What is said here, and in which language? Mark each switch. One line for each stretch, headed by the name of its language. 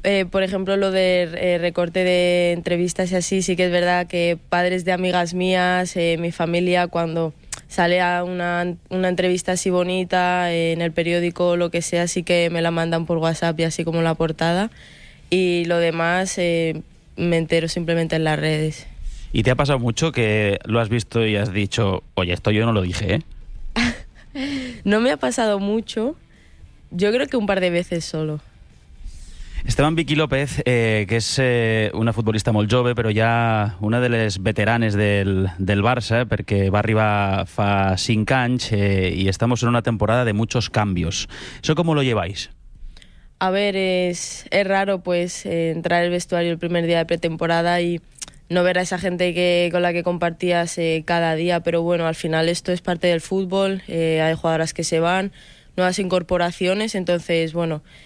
Spanish: Por ejemplo, lo de recorte de entrevistas y así, sí que es verdad que padres de amigas mías, mi familia, cuando sale a una entrevista así bonita, en el periódico o lo que sea, sí que me la mandan por WhatsApp y así como la portada. Y lo demás me entero simplemente en las redes. ¿Y te ha pasado mucho que lo has visto y has dicho, oye, esto yo no lo dije, ¿eh? No me ha pasado mucho. Yo creo que un par de veces solo.
Catalan: Esteban Vicky López, que és una futbolista molt jove, però ja una de les veteranes del Barça, perquè va arribar fa 5 anys i
Spanish: estamos en una temporada de muchos cambios. ¿Eso cómo lo lleváis? A ver, es raro pues entrar al vestuario el primer día de pretemporada y no ver a esa gente que con la que compartías cada día, pero bueno, al final esto es parte del fútbol, hay jugadoras que se van, nuevas incorporaciones, entonces bueno...